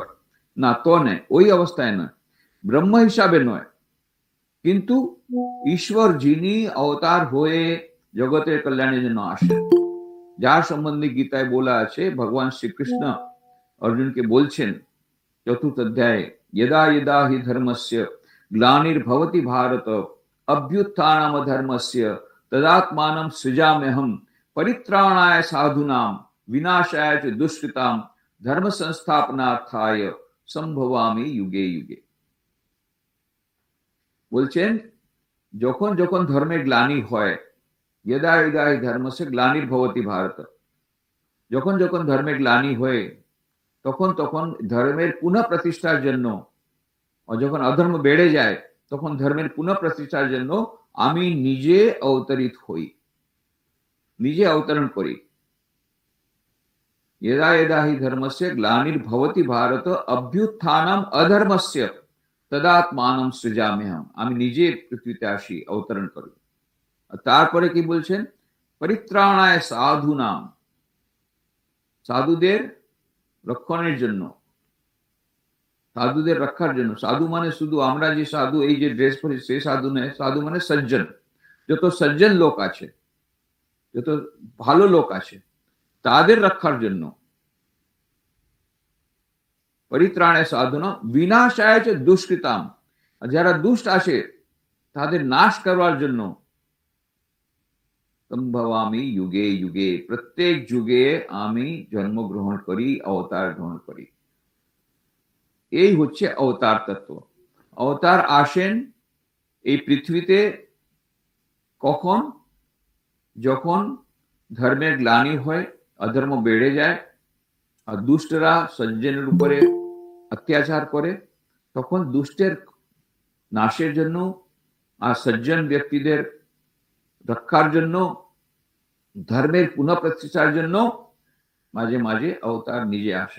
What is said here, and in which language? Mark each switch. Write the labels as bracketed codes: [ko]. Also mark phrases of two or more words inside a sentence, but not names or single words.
[bn] না, তো নয়, ওই অবস্থায় নয়, ব্রহ্ম হিসাবে নয়, কিন্তু ঈশ্বর যিনি অবতার হয়ে জগতের কল্যাণের জন্য আসেন, যার সম্বন্ধে গীতায় বলা আছে, ভগবান শ্রীকৃষ্ণ অর্জুনকে বলছেন 4th অধ্যায়ে, [sa] यदा यदा हि धर्मस्य ग्लानिर्भवति भारत अभ्युत्थानम धर्मस्य तदात्मानं सृजाम्यहं परित्राणाय साधूनां विनाशाय च दुष्कृतां धर्म संस्थापनार्थाय संभवामि युगे युगे। [bn] বলছেন যখন যখন ধর্মের গ্লানি হয়, [sa] यदा यदा हि धर्मस्य ग्लानिर्भवति भारत, [bn] যখন যখন ধর্মের গ্লানি হয়ে তখন তখন ধর্মের পুনঃ প্রতিষ্ঠার জন্য, যখন অধর্ম বেড়ে যায় তখন ধর্মের পুনঃ প্রতিষ্ঠার জন্য আমি নিজে অবতরিত হই, নিজে অবতরণ করি। [sa] यदा यदा हि धर्मस्य ग्लानिर्भवति भारत अभ्युत्थानम अधर्मस्य तदात्मानं सृजाम्यहम्, [bn] আমি নিজে পৃথিবীতে আসি, অবতরণ করি। তারপরে কি বলছেন, [sa] পরিত্রাণায় সাধুনাম, [bn] সাধুদের রক্ষণের জন্য, সাধুদের রক্ষার জন্য। সাধু মানে শুধু আমরা যে সাধু এই যে ড্রেস পরি সে সাধু নয়, সাধু মানে সজ্জন, যত সজ্জন লোক আছে, যত ভালো লোক আছে তাদের রক্ষার জন্য। [sa] পরিত্রাণায় সাধুনাম বিনাশায় চ দুষ্কৃতাম, [bn] যারা দুষ্ট আছে তাদের নাশ করার জন্য। [sa] সম্ভবামি যুগে যুগে, [bn] প্রত্যেক যুগে আমি জন্মগ্রহণ করি, অবতার গ্রহণ করি। এই হচ্ছে অবতার তত্ত্ব। অবতার আসেন এই পৃথিবীতে কখন, যখন ধর্মের গ্লানি হয়, অধর্ম বেড়ে যায় আর দুষ্টরা সজ্জনের উপরে অত্যাচার করে, তখন দুষ্টের নাশের জন্য আর সজ্জন ব্যক্তিদের রক্ষার জন্য, ধর্মের পুনঃপ্রতিষ্ঠার জন্য মাঝে মাঝে অবতার নিজে আসেন।